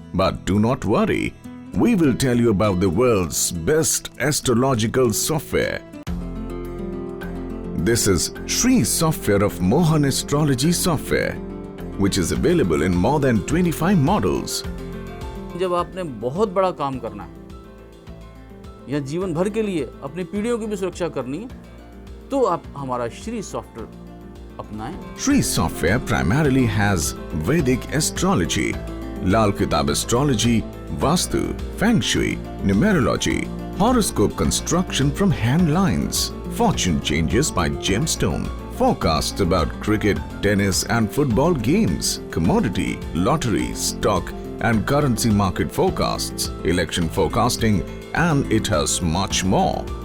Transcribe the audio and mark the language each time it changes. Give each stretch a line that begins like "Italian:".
English: But do not worry, we will tell you about the world's best astrological software. This is Shri software of Mohan Astrology software, which is available in more than 25 models.
Hindi: जब आपने बहुत बड़ा काम करना है या जीवन भर के लिए अपनी पीढ़ियों की भी सुरक्षा करनी है तो आप हमारा श्री सॉफ्टवेयर अपनाएं।
English: Shri software primarily has Vedic astrology, Lal Kitab astrology, Vastu, Feng Shui, numerology, horoscope construction from hand lines, fortune changes by gemstone, forecasts about cricket, tennis and football games, commodity, lottery, stock and currency market forecasts, election forecasting, and it has much more.